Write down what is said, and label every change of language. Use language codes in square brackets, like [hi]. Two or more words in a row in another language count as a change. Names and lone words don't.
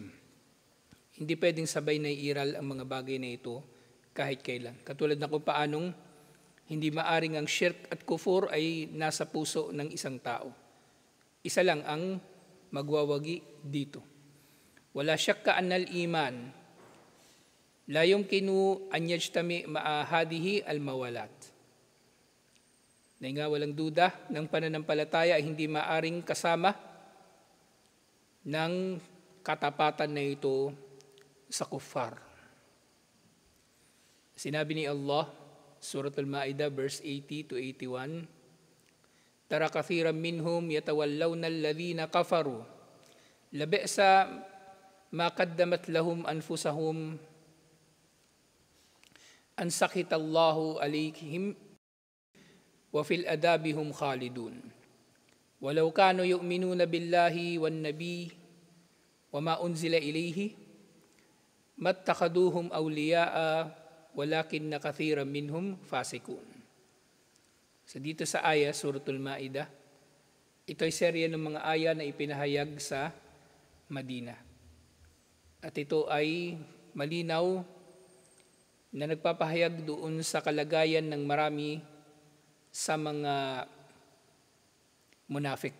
[tl] Hindi pwedeng sabay na iiral ang mga bagay na ito kahit kailan. Katulad na kung paanong hindi maaring ang shirk at kufur ay nasa puso ng isang tao. Isa lang ang magwawagi dito. [ar] ولا شك أن الإيمان لا يمكن أن يجتمع مع هذه الموالاة. [tl] Na nga walang duda ng pananampalataya ay hindi maaring kasama ng katapatan na ito sa kuffar. Sinabi ni Allah, Surah Al-Ma'idah verse 80 to 81, [ar] ترى كثيرا منهم يتولون الذين كفروا لبئس ما قدمت لهم أنفسهم أن سخط الله عليهم وفي العذاب هم خالدون ولو كانوا يؤمنون بالله والنبي وما أنزل إليه ما اتخذوهم أولياء ولكن كثيرا منهم فاسقون. [tl] So dito sa aya, Suratul Ma'idah, ito ay serye ng mga aya na ipinahayag sa Madina. At ito ay malinaw na nagpapahayag doon sa kalagayan ng marami sa mga munafik.